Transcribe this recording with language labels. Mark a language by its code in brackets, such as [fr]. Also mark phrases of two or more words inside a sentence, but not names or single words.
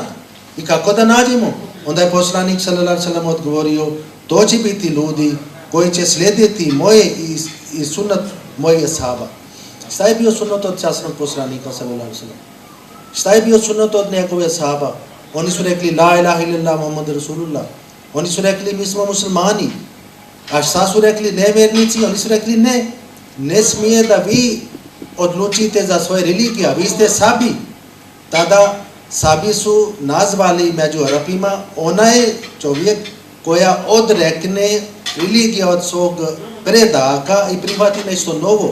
[bs] I kako da nađemo? Onda je poslanik [ar] صلى الله عليه وسلم [bs] odgovorio, to će biti ljudi koji će slijediti moje i sunnet moje ashaba. Šta je bio sunnet od časnog poslanika [ar] صلى الله عليه وسلم? [bs] Šta je bio sunnet od njegove ashaba? Oni su rekli [ar] لا إله إلا الله محمد رسول الله. [bs] Oni su rekli mi smo muslimani. A šta su rekli nevjernici? Oni su rekli ne smije da vi odlučite za svoje religije, vi ste sabi. Tada sabi su nazvali među Arapima onaj čovjek koja odrekne religije od svog predaka i prihvati nešto novo.